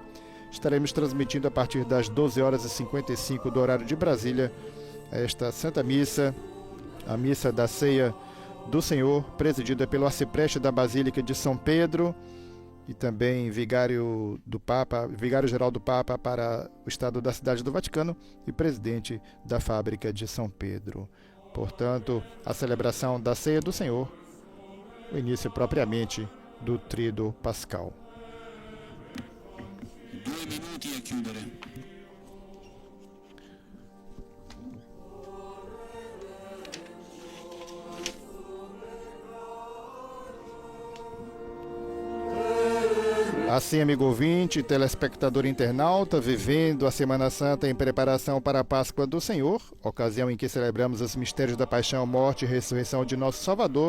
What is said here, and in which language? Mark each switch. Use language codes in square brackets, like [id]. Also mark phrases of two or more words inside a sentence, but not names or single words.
[pt] Estaremos transmitindo a partir das 12 horas e 55 do horário de Brasília esta Santa Missa, a Missa da Ceia do Senhor, presidida pelo arcipreste da Basílica de São Pedro e também vigário-geral do Papa para o Estado da Cidade do Vaticano e presidente da Fábrica de São Pedro. Portanto, a celebração da Ceia do Senhor, o início propriamente do Tríduo Pascal. [it] 2 minuti a chiudere. [pt] Assim, amigo ouvinte, telespectador internauta, vivendo a Semana Santa em preparação para a Páscoa do Senhor, ocasião em que celebramos os mistérios da paixão, morte e ressurreição de nosso Salvador.